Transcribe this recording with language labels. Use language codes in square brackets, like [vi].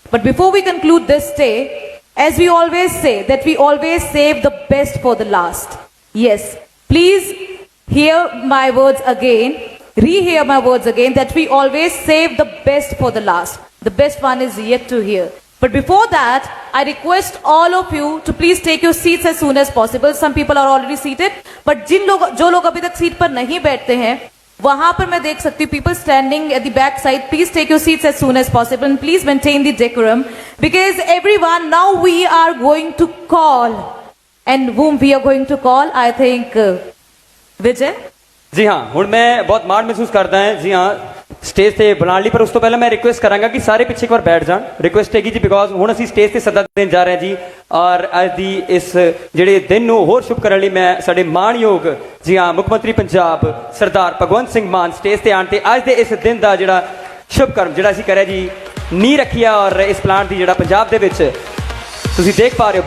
[en] But before we conclude this day, as we always say, that we always save the best for the last. Yes, please hear my words again, rehear my words again, that we always save the best for the last. The best one is yet to hear. But before that, I request all of you to please take your seats as soon as possible. Some people are already seated, but [hi] जो लोग अभी तक seat पर नहीं बैठते हैं, वहां पर मैं देख सकती हूँ [en] people standing at the back side. Please take your seats as soon as possible and please maintain the decorum, because everyone, now we are going to call, and whom we are going to call, I think Vijay. [pa] जी हाँ, हुण मैं बहुत माण महसूस करता है जी हाँ stage ਤੇ ਬੁਲਾਉਣ ਲਈ, ਪਰ ਉਸ ਤੋਂ ਪਹਿਲਾਂ ਮੈਂ ਰਿਕੁਐਸਟ ਕਰਾਂਗਾ ਕਿ ਸਾਰੇ ਪਿੱਛੇ ਇੱਕ ਵਾਰ ਬੈਠ ਜਾਣ। ਰਿਕੁਐਸਟ ਹੈਗੀ ਜੀ ਬਿਕੋਜ਼ ਹੁਣ ਅਸੀਂ ਸਟੇਜ ਤੇ ਸੱਦਾ ਦੇਣ ਜਾ ਰਹੇ ਹਾਂ ਜੀ, ਔਰ ਅੱਜ ਦੀ ਇਸ ਜਿਹੜੇ ਦਿਨ ਨੂੰ ਹੋਰ ਸ਼ੁਭ ਕਰਨ ਲਈ ਮੈਂ ਸਾਡੇ ਮਾਣਯੋਗ ਜੀ ਹਾਂ ਮੁੱਖ ਮੰਤਰੀ ਪੰਜਾਬ ਸਰਦਾਰ ਭਗਵੰਤ ਸਿੰਘ ਮਾਨ ਸਟੇਜ ਤੇ ਆਣ ਤੇ ਅੱਜ ਦੇ ਇਸ ਦਿਨ ਦਾ ਜਿਹੜਾ ਸ਼ੁਭ ਕਰਮ ਜਿਹੜਾ ਅਸੀਂ ਕਰਿਆ ਜੀ ਨੀਂਹ ਰੱਖੀ ਆ, ਔਰ ਇਸ ਪਲਾਂਟ ਦੀ ਜਿਹੜਾ ਪੰਜਾਬ ਦੇ ਵਿੱਚ ਤੁਸੀਂ ਦੇਖ ਪਾ ਰਹੇ ਹੋ।